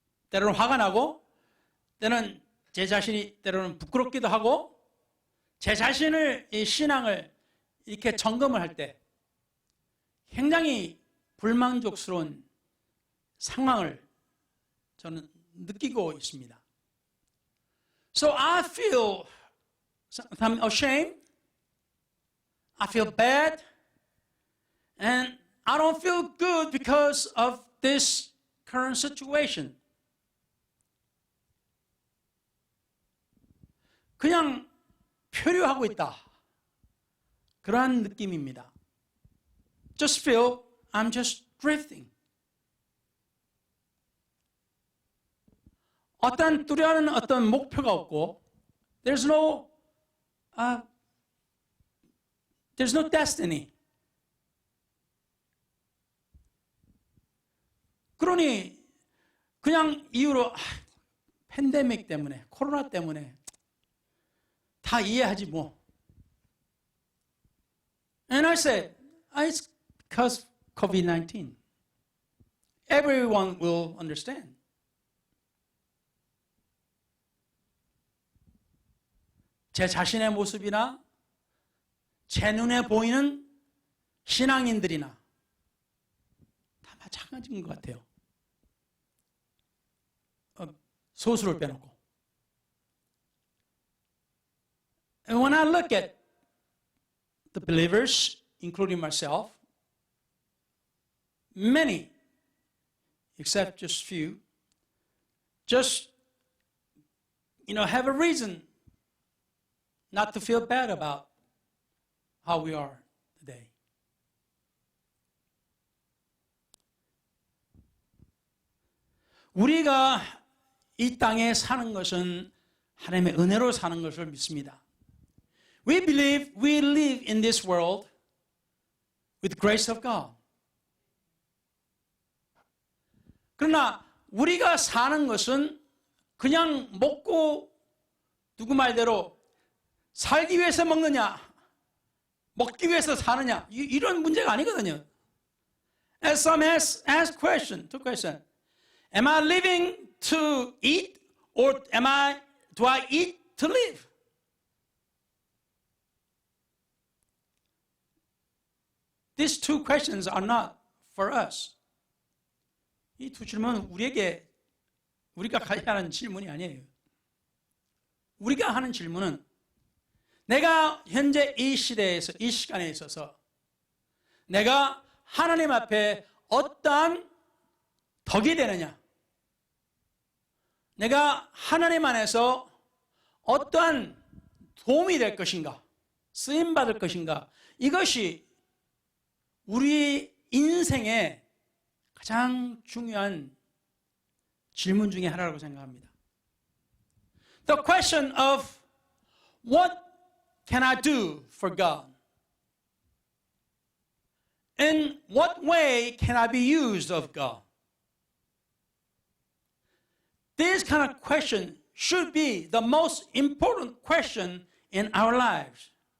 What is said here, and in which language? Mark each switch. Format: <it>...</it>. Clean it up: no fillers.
<ko>때로는 화가 나고, 때는 제 자신이 때로는 부끄럽기도 하고, 제 자신을 이 신앙을 이렇게 점검을 할 때 굉장히 불만족스러운 상황을 저는 느끼고 있습니다.</ko> <en>So I feel sometimes ashamed, I feel bad, and I don't feel good because of this current situation.</en> <ko>그냥 표류하고 있다. 그러한 느낌입니다.</ko> <en>Just feel I'm just drifting.</en> <ko>어떤 뚜렷한 어떤 목표가 없고,</ko> <en>there's no destiny.</en> <ko>그러니 그냥 이유로 팬데믹 때문에, 코로나 때문에 다 이해하지 뭐.</ko> <en>And I said, it's because COVID-19. Everyone will understand.</en> <ko>제 자신의 모습이나 제 눈에 보이는 신앙인들이나 다 마찬가지인 것 같아요. 소수를 빼놓고.</ko> <en>And when I look at the believers, including myself, many, except just few, just, have a reason not to feel bad about how we are today.</en> <ko>우리가 이 땅에 사는 것은 하나님의 은혜로 사는 것을 믿습니다.</ko> <en>We believe we live in this world with the grace of God.</en> <ko>그러나 우리가 사는 것은 그냥 먹고 누구 말대로 살기 위해서 먹느냐, 먹기 위해서 사느냐, 이런 문제가 아니거든요.</ko> <en>As some ask two questions. Am I living to eat or do I eat to live? These two questions are not for us.</en> <ko>이 두 질문은 우리가 가야 하는 질문이 아니에요. 우리가 하는 질문은 내가 현재 이 시대에서, 이 시간에 있어서 내가 하나님 앞에 어떠한 덕이 되느냐, 내가 하나님 안에서 어떠한 도움이 될 것인가, 쓰임받을 것인가, 이것이 우리 인생의 가장 중요한 질문 중에 하나라고 생각합니다.</ko> <en>The question of what can I do for God? In what way can I be used of God? This kind of question should be the most important question in our lives.</en>